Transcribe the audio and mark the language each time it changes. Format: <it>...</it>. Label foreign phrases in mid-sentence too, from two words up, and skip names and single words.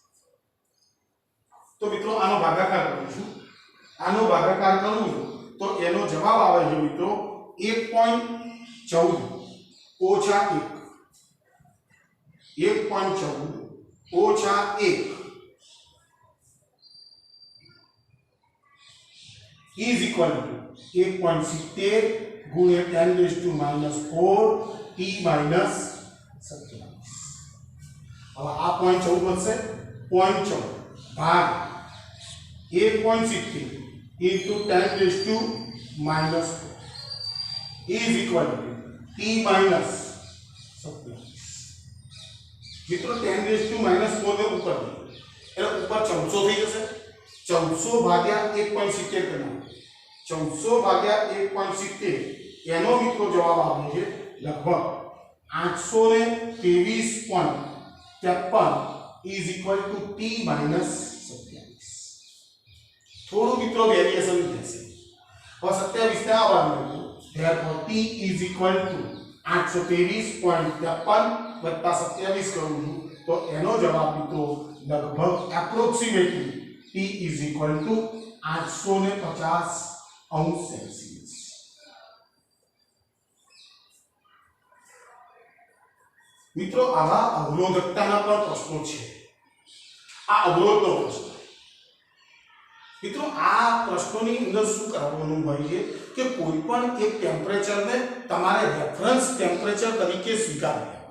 <gu>તો મિત્રો આનો ભાગાકાર કરું છું, આનો ભાગાકાર કરું તો એનો જવાબ આવે છે મિત્રો 1.14 ઓછા 1 ઓછા 1</gu> <en>is equal to</en> <gu>1.70 ગુણ્યા 10⁻⁻4 t માઈનસ 27। હવે આ 0.14 વધશે 0.14 ભાગ 1.70 into 10⁻⁻4</gu> <en>is equal to</en> <gu>t માઈનસ 27। મિત્રો 10⁻⁻4 ને ઉપર એટલે ઉપર 1400 થઈ જશે। 1400 ભાગ્યા 1.70 કરना 1400 ભાગ્યા 1.70 એનો મિત્રો જવાબ આવે છે લગભગ 823.53</gu> <en>is equal to t minus 27।</en> <gu>થોડું મિત્રો વેરિએશન થશે। હવે 27 ને આવવાનું</gu> <en>therefore t is equal to</en> <gu>823.53 વત્તા 27 કરું છું તો એનો જવાબ મિત્રો લગભગ એપ્રોક્સિમેટલી</gu> <en>T is equal to</en> <gu>850°C। મિત્રો આવા અવરોધકતાના પણ પ્રશ્નો છે। આ અવરોધનો પ્રશ્ન મિત્રો આ પ્રશ્નોની અંદર શું કરવાનું હોય છે કે કોઈ પણ એક ટેમ્પરેચરને તમારે</gu> <en>reference temperature</en> <gu>તરીકે સ્વીકારવું।</gu>